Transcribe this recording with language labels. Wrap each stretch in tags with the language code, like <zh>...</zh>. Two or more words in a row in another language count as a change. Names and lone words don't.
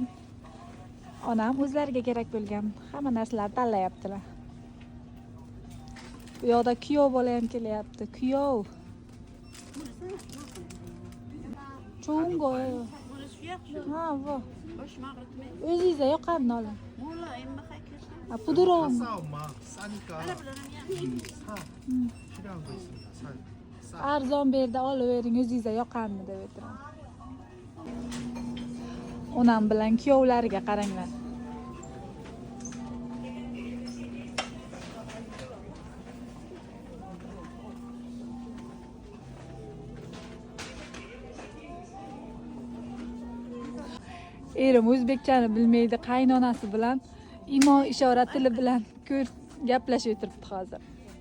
<uz>Onam o'zlariga kerak bo'lgan hamma narsalarni tanlayaptilar. Bu yoqda kuyov bola ham kelyapti. Kuyov. Chungo. Ha, bu. O'zingizga yoqqanini oling.</uz> <ko>부드러운 사 엄마 싸니까 사 필요한 거 있습니다. 사.</ko> <uz>arzon berdi olavering o'zingizga yoqqanini deb aytiraman. Onam bilan kuyovlariga qaranglar. Erim o'zbekchani bilmaydi, qaynonasi bilan imo ishora tili bilan gaplashib o'tiribdi hozir.</uz>